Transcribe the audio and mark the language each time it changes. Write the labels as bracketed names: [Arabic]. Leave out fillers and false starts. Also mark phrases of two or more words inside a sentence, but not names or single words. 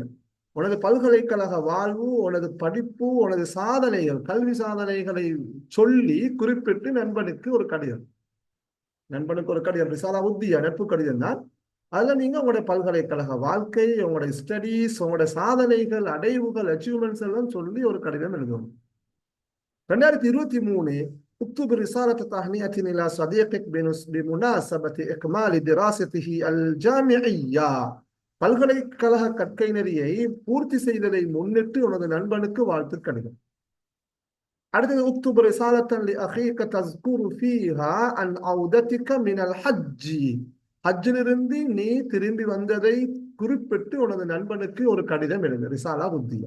[Tamil] உனது பல்கலைக்கழக வாழ்வு, உனது படிப்பு, உனது சாதனைகள், கல்வி சாதனைகளை சொல்லி குறிப்பிட்டு நண்பனுக்கு ஒரு கடிதம். நண்பனுக்கு ஒரு கடிதம் [Arabic] رسالة ودية, [Tamil] நட்பு கடிதம் தான். அதுல நீங்க உங்களுடைய பல்கலைக்கழக வாழ்க்கை, உங்களுடைய ஸ்டடீஸ், உங்களுடைய சாதனைகள், அடைவுகள், அச்சீவ்மெண்ட்ஸ் எல்லாம் சொல்லி ஒரு கடிதம் எழுதணும். [Arabic] 2023 اكتب رسالة تهنئة إلى صديقك بمناسبة إكمال دراسته الجامعية. [Tamil] பல்கலைக்கழக கற்கை நெறியை பூர்த்தி செய்ததை முன்னிட்டு உனது நண்பனுக்கு வாழ்த்து கடிதம். [Arabic] அடுத்தது اكتب رسالة لأخيك تذكر فيها عن عودتك من الحج. [Tamil] ஹஜ்ஜிலிருந்து நீ திரும்பி வந்ததை குறிப்பிட்டு உனது நண்பனுக்கு ஒரு கடிதம் எழுது, [Arabic] رسالة ودية.